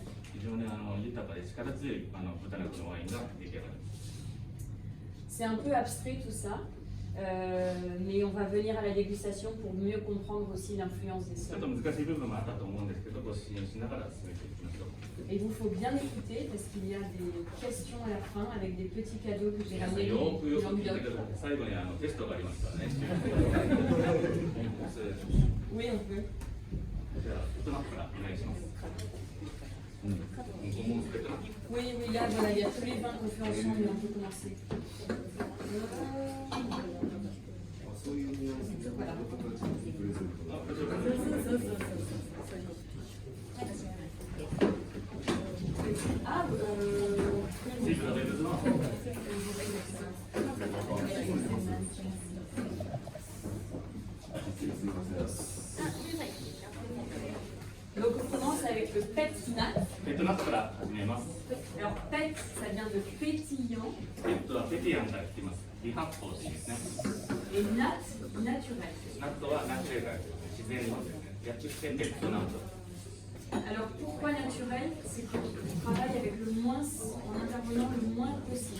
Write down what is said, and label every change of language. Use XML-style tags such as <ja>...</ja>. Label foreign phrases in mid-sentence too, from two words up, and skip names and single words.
<ja>非常に豊かで力強い豚肉のワインが出来上がります。</ja> <fr>C'est un peu abstrait tout ça, mais on va venir à la dégustation pour mieux comprendre aussi l'influence des</fr> <ja>ちょっ</ja> <fr>sols.</fr> <ja>と難しい部分もあったと思うんですけど、ご支援しながら進めていきましょう。</ja> <fr>Et il vous faut bien écouter parce qu'il y a des questions à la fin avec des petits cadeaux que j'ai</fr> <ja>皆さん</ja> <fr>ramenés</fr> <ja>よくよ</ja> <fr>du</fr> <ja>く聞いて</ja> <fr>Languedoc.</fr> <ja>ください。最後にテストがありますからね。</ja> <fr>Oui, on peut.</fr> <ja>じゃあ、大人からお願いします。5問すべての</ja> <fr>Oui, oui, là, voilà, il y a tous les vins qu'on fait ensemble et on peut commencer. Voilà. Ah,</fr> <ja>チーズが出るの</ja> <fr>Donc on commence avec le pet nat.</fr> <ja>ペットナッツから始めます。</ja> <fr>Alors pet, ça vient de pétillant</fr> <ja>ペットはペティアンから来ています。微発泡って言うんですね。</ja> <fr>et nat, naturel.</fr> <ja>ナットはナチュレルから来てます。自然のですね。略してペットナット。</ja> <fr>Alors pourquoi naturel? C'est qu'on travaille avec le moins, en intervenant le moins possible.</fr>